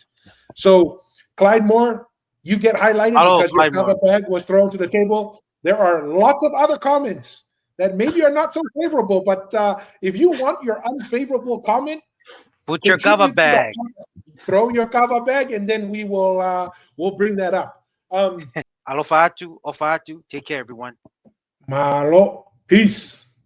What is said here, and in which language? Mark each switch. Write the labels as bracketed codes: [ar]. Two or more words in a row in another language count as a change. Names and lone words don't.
[en] So, Clyde Moore, you get highlighted Hello, because your Clyde kava Moore. bag was thrown to the table. There are lots of other comments that maybe are not so favorable, but if you want your unfavorable comment, Put your cover contribute to that bag. comment. Throw your kava bag, and then we will we'll bring that up. [sm] Alofa atu, ofa atu. [en] Take care, everyone. Malo, peace.